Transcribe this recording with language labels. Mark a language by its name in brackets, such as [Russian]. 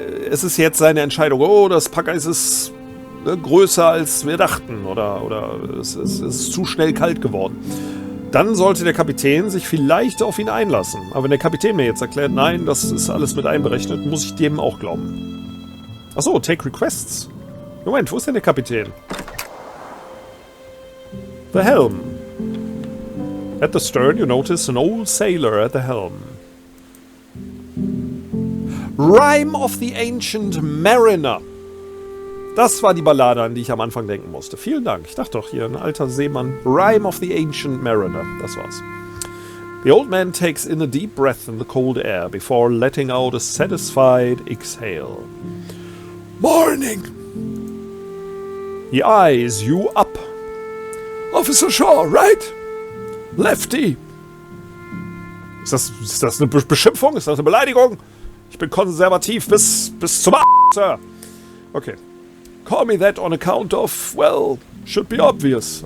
[German] Es ist jetzt seine Entscheidung, oh, das Packeis ist größer als wir dachten oder es ist zu schnell kalt geworden. Dann sollte der Kapitän sich vielleicht auf ihn einlassen. Aber wenn der Kapitän mir jetzt erklärt, nein, das ist alles mit einberechnet, muss ich dem auch glauben. Achso, take requests. Moment, wo ist denn der Kapitän? [English] The helm. At the stern you notice an old sailor at the helm. Rime of the Ancient Mariner. [German] Das war die Ballade, an die ich am Anfang denken musste. Vielen Dank. Ich dachte doch, hier ein alter Seemann. [English] Rime of the Ancient Mariner. Das war's. The old man takes in a deep breath in the cold air before letting out a satisfied exhale. Morning! He eyes you up. Officer Shaw, right? Lefty! [German] Ist das eine Beschimpfung? Ist das eine Beleidigung? Ich bin konservativ bis zum Sir. Okay. [English] Call me that on account of, well, should be obvious.